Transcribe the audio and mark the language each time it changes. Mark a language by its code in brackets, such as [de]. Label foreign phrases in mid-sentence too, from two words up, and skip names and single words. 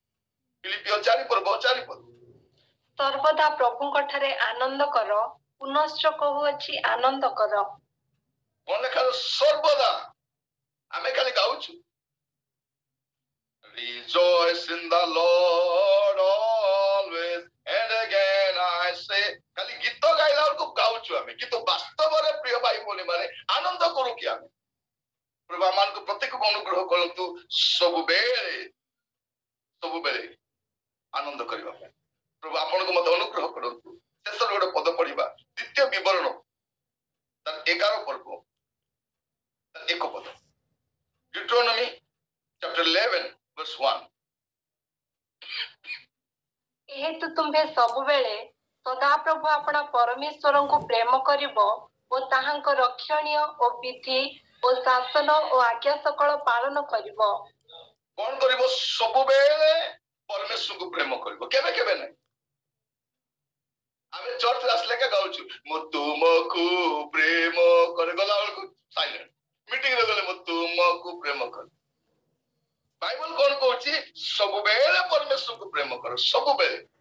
[or] ସର୍ବଦା ପ୍ରଭୁଙ୍କ ଠାରେ ଆନନ୍ଦ କର ପୁନଶ୍ଚ କହୁଅଛି ଆନନ୍ଦ କର କଣ ଲେଖା ସର୍ବଦା ଆମେ ଖାଲି ଗାଉଛୁ [en] Rejoice in the Lord always and again I say [or] ଖାଲି ଗୀତ ଗାଇଲା ବେଳକୁ ଗାଉଛୁ ଆମେ କିନ୍ତୁ ବାସ୍ତବରେ ପ୍ରିୟ ଭାଇ ଭଉଣୀ ମାନେ ଆନନ୍ଦ କରୁ କି ଆମେ ପ୍ରଭୁ ଆମମାନଙ୍କୁ ପ୍ରତ୍ୟେକକୁ ଅନୁଗ୍ରହ କରନ୍ତୁ ସବୁବେଳେ ଆନନ୍ଦ କରିବା ପାଇଁ ପ୍ରଭୁ ଆପଣଙ୍କୁ ମତେ ଅନୁଗ୍ରହ କରନ୍ତୁ ଶେଷରେ ଗୋଟେ ପଦ ପଢିବା ଦ୍ୱିତୀୟ ବିବରଣ ତାର 11 ପର୍ବ ତାର 1 ପଦ [en] Deuteronomy chapter 11 verse 1 [or] ଏହେତୁ ତୁମ୍ଭେ ସବୁବେଳେ ସଦାପ୍ରଭୁ ଆପଣ ପରମେଶ୍ୱରଙ୍କୁ ପ୍ରେମ କରିବ ଓ ତାହାଙ୍କ ରକ୍ଷଣୀୟ ଓ ବିଧି ଓ ଶାସନ ଓ ଆଜ୍ଞା ସକଳ ପାଳନ କରିବ କଣ କରିବ ସବୁବେଳେ ପରମେଶ୍ୱରଙ୍କୁ ପ୍ରେମ କରିବ କେବେ କେବେ ନାହିଁ ଆମେ ଚର୍ଚ୍ଚରେ ଆସିଲେ କା ଗାଉଛୁ ମୁଁ ତୁମକୁ ପ୍ରେମ କରେ ଗଲା ବେଳକୁ [en] silent meetingରେ [or] ଗଲେ ମୁଁ ତୁମକୁ ପ୍ରେମ କରେ ବାଇବଲ କଣ କହୁଛି ସବୁବେଳେ ପରମେଶ୍ୱରଙ୍କୁ ପ୍ରେମ କର ସବୁବେଳେ